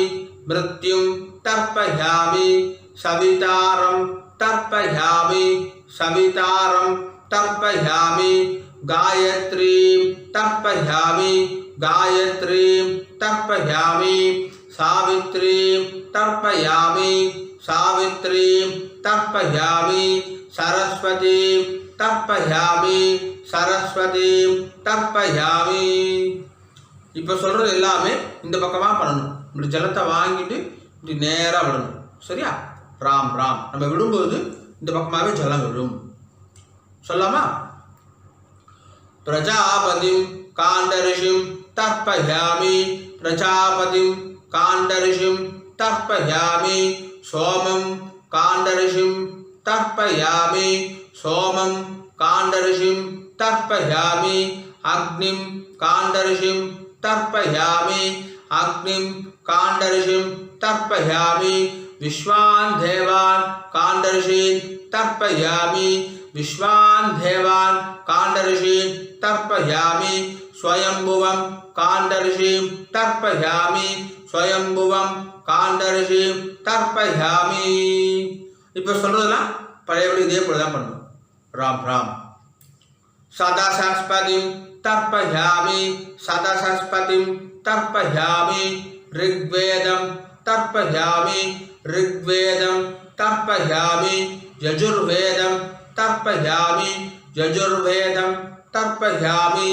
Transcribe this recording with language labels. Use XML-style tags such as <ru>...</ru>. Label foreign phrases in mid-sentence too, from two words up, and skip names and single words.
<sa>मृत्युं तर्पयामि सवितारं तर्पयामि सवितारं तर्पयामि गायत्रीं तर्पयामि गायत्रीं तर्पयामि सावित्रीं तर्पयामि सावित्रीं तर्पयामि सरस्वतीं तर्पयामि सरस्वतीं तर्पयामि</sa> <ta>இப்போ சொல்கிறது எல்லாமே இந்த பக்கமாக பண்ணணும். இப்படி ஜலத்தை வாங்கிட்டு இப்படி நேராக விடணும். சரியா? ராம் ராம் நம்ம விடும்போது இந்த பக்கமாகவே ஜலம் விடும்.</ta> <sa>சொல்லாமா? प्रजापतिं काण्डर्षिं तर्पयामि प्रजापतिं काण्डर्षिं तर्पयामि सोमं काण्डर्षिं तर्पयामि सोमं काण्डर्षिं तर्पयामि अग्निं काण्डर्षिं तर्पयामि अग्निं काण्डर्षिं तर्पयामि विश्वान् देवान् काण्डर्षीन् तर्पयामि विश्वान् देवान् काण्डर्षीन् तर्पयामि स्वयंभुवं काण्डर्षिं तर्पयामि स्वयंभुवं काण्डर्षिं तर्पयामि</sa> <ta>இப்போ சொல்றதெல்லாம் பழையபடி இதே போல தான் பண்ணணும்.</ta> <sa>ராம் ராம் सदासस्पतिं तर्पयामि सदासस्पतिं तर्पयामि ऋग्वेदं तर्पयामि ऋग्वेदं तर्पयामि यजुर्वेदं तर्पयामि यजुर्वेदं तर्पयामि</sa>